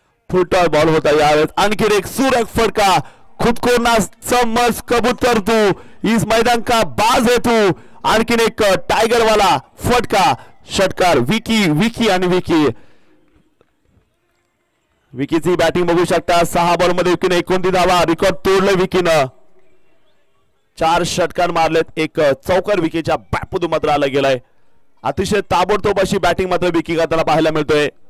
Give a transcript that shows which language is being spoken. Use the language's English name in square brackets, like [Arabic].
[Marathi] Football ball होता यावेळेस. आणखी एक सुरेख फटका [Hindi] खुद को ना समझ कबूतर तू, इस मैदान का बाज है तू. [Marathi] आणखीन एक टायगर वाला फटका षटकार. विकी विकी आणि विकी. विकीची बॅटिंग बघू शकता. 6 बॉल मध्ये विकीने 29 धावा. रेकॉर्ड तोडलं विकीनं. 4 षटकार मारलेत. एक चौकार विकीच्या बॅटमधून मात्र आला गेलाय. अतिशय ताबडतोब अशी बॅटिंग मात्र विकी करताना पाहायला मिळतोय.